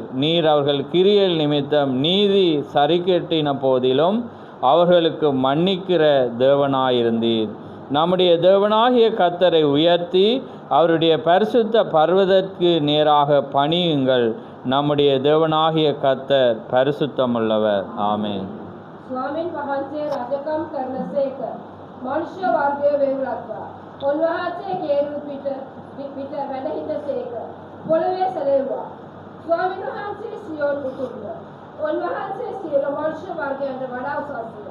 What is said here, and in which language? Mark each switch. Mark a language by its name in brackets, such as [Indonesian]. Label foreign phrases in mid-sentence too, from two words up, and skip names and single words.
[Tamil] நீர் அவர்கள் கிரியல் நிமித்தம் நீதி சரிக்கட்டின போதிலும் அவர்களுக்கு மன்னிக்கிற தேவனாயிருந்தீர். நம்முடைய தேவனாகிய கர்த்தரை உயர்த்தி அவருடைய பரிசுத்த பர்வதற்கு நேராக பணியுங்கள். நம்முடைய தேவனாகிய கர்த்தர் பரிசுத்தமுள்ளவர். ஆமென். [Sinhala] ස්වාමීන් වහන්සේ රජකම් කරනසේක. මනුෂ්‍ය වර්ගයේ වේවලත්වා. උන්වහන්සේ කේරු පිට වැඩ හිටසේක. පොළවේ සැලෙව්වා. ස්වාමීන් වහන්සේ සියොන් උතුම්ව. උන්වහන්සේ සියලු මනුෂ්‍ය වර්ගයන්ට වඩා උසස්ය.